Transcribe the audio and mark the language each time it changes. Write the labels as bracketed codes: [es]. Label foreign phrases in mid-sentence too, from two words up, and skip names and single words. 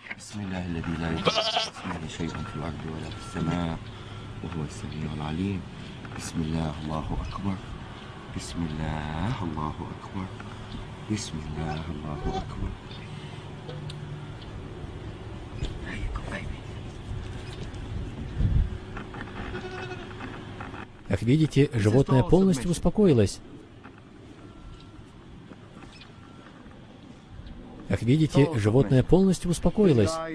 [ar] بسم الله الذي لا يضر مع اسمه شيء في الأرض ولا في السماء وهو السميع العليم. بسم الله الله أكبر. بسم الله الله أكبر. بسم الله الله أكبر. [ru] Как видите, животное полностью успокоилось. Как видите, животное полностью успокоилось.